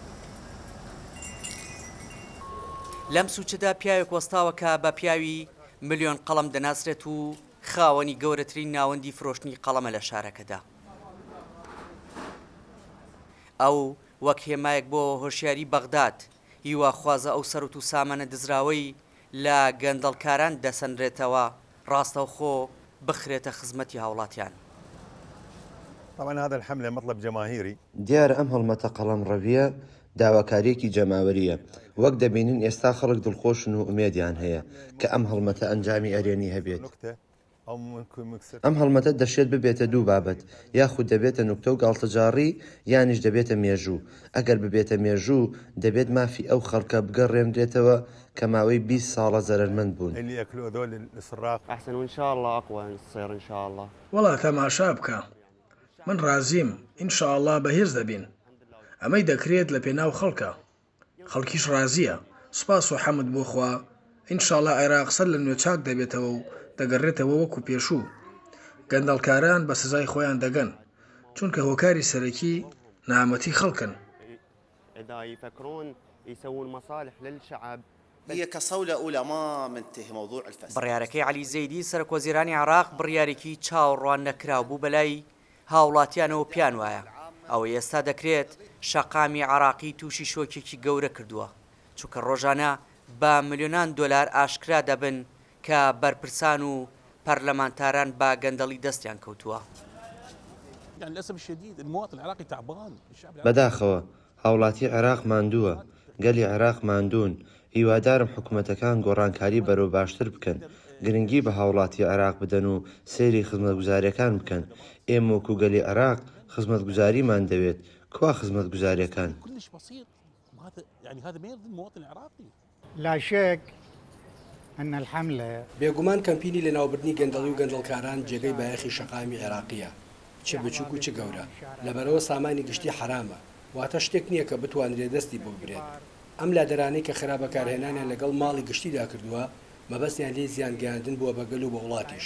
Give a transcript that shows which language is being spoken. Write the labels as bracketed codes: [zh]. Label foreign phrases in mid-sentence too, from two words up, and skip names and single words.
[ckb] لەم سوچەدا پیاوێک وەستاوە کە بە پیاوی ملیۆن قەڵەم دەناسرێت و خاوەنی گەورەترین ناوەندی فرۆشتنی قەڵەمە لە شارەکەدا. ئەو وەک هێمایەک بۆ هۆشیاری بەغداد هیوا خوازە ئەو سەرەت و سامانە دزراوەی لە گەندەڵکاران دەسەنرێتەوە ڕاستەوخۆ بخرێتە خزمەتی هاوڵاتیان. [ar] طبعا هذا الحملة مطلب جماهيري. [ckb] دیارە ئەم هەڵمەتە قەڵەم ڕەویە داواکاریەکی جەماوەریە. وەک دەبینین ئێستا خەڵک دڵخۆشن و ئومێدیان هەیە کە ئەم هەڵمەتە ئەنجامی ئەرێنی هەبێت. ئەم هەڵمەتە دەشێت ببێتە دوو بابەت، یاخود دەبێتە نوکتە و گاڵتەجاڕی یانیش دەبێتە مێژوو. ئەگەر ببێتە مێژوو دەبێت مافی ئەو خەڵکە بگەڕێنرێتەوە کە ماوەی 20 ساڵە زەرمەند بوون. [ar] أحسن وإن شاء الله أقوى تصير إن شاء الله. [ckb] والله تەماشا بکە. من ڕازیم ئینشاءالله بەهێز دەبین. ئەمەی دەکرێت لە پێناو خەڵکە. خەڵکیش ڕازیە. سوپاس و حەمد بۆ خوا. ئینشاءالله عێراق سەر لە نوێ چاک دەبێتەوە و دەگەڕێتەوە وەکو پێشوو. گەندەڵکاران بە سزای خۆیان دەگەن چونکە هۆکاری سەرەکی نامەتی خەڵکن. [ar] إذا يفكرون يسوون مصالح للشعب هي كصولة أولى ما منتهي موضوع الفساد. [ckb] بڕیارەکەی عەلی زەیدی سەرۆکوەزیرانی عێراق بڕیارێکی چاوەڕوان نەکراو بوو بەلای هاوڵاتیانەوە پیان وایە ئەوە ئێستا دەکرێت شەقامی عێراقی تووشی شۆکێکی گەورە کردووە چونکە ڕۆژانە بە ملیۆنان دۆلار ئاشکرا دەبن کە بەرپرسان و پەرلەمانتاران بە گەندەڵی دەستیان کەوتووە. بەداخەوە هاوڵاتی عێراق ماندووە، گەلی عێراق ماندوون. هیوادارم حکوومەتەکان گۆڕانکاری بەرەو باشتر بکەن، گرنگی بە هاوڵاتی عێراق بدەن و سەیری خزمەتگوزاریەکان بکەن. ئێمە وەکو گەلی عێراق خزمەتگوزاریمان دەوێت. کوا خزمەتگوزاریەکان؟ [ar] لا شك أن الحملة [ckb] بێگومان کەمپینی لە ناوبردنی گەندەڵی و گەندەڵکاران جێگەی بایەخی شەقامی عێراقیە، چ بچووک و چ گەورە. لەبەرەوە سامانی گشتی حرامە، واتە شتێک نییە کە بتوانرێت دەستی بۆ بگرێت. ئەم لادەرانەی کە خراپەکارهێنانیان لەگەڵ ماڵی گشتیدا کردووە مەبەستیان لێ زیان گەیاندن بووە بەگەل و بە وڵاتیش.